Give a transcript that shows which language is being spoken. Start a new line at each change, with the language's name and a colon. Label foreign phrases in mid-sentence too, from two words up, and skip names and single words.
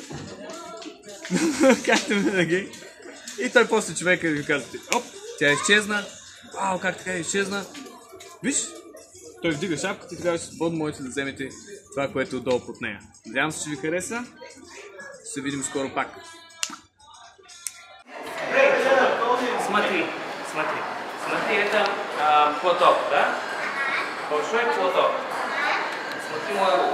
Bulgarian: Както винаги. И той после човека ви казва, оп, тя изчезна, вау, как така изчезна. Виж, той вдига шапката и тогава ще свободно можете да вземете това, което е отдолу под нея. Надявам се, че ви хареса. Ще се видим скоро пак.
Russian: Смотри, это платок, да? Большой платок. Смотри мою руку.